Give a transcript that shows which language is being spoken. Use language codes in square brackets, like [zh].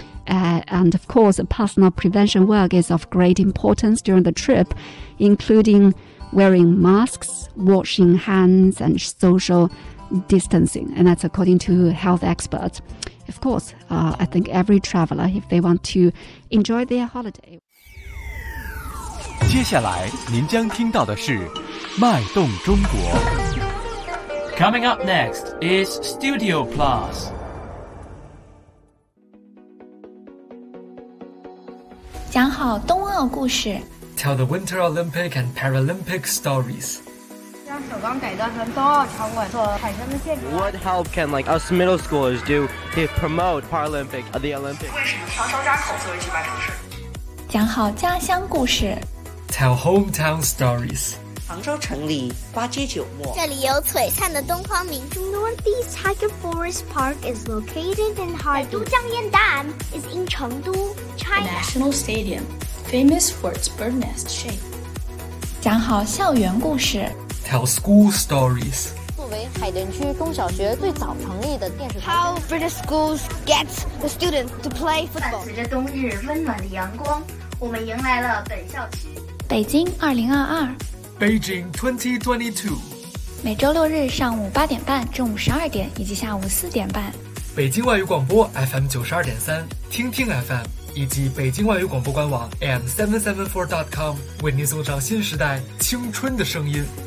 [en] And of course, personal prevention work is of great importance during the trip, including wearing masks, washing hands, and social distancing. And that's according to health experts. Of course, I think every traveler, if they want to enjoy their holiday. [zh] 接下来您将听到的是脉动中国。 [en] Coming up next is Studio Plus。 [zh] 讲好冬奥故事， [en] Tell the Winter Olympic and Paralympic Stories。 What help can like us middle schoolers do to promote Paralympic at the Olympics? [zh] 为什么双双家口作为举办城市？讲好家乡故事。 [en] Tell hometown stories. [zh] 杭州城里八街九陌，这里有璀璨的东方明珠。 [en] Northeast Tiger Forest Park is located in Harbin. 都江堰岸 is in Chengdu, China. The National Stadium, famous for its bird nest shape. [zh] 讲好校园故事。 [en] Tell school stories. [zh] 作为海淀区中小学最早成立的电视台。 [en] How British schools get the students to play football. [zh] 伴随着冬日温暖的阳光，我们迎来了本校区。北京2022。 [en] Beijing 2022。 [zh] 每周六日上午8:30、中午12:00以及下午4:30。北京外语广播 FM92.3、听听 FM 以及北京外语广播官网 am774.com 为您送上新时代青春的声音。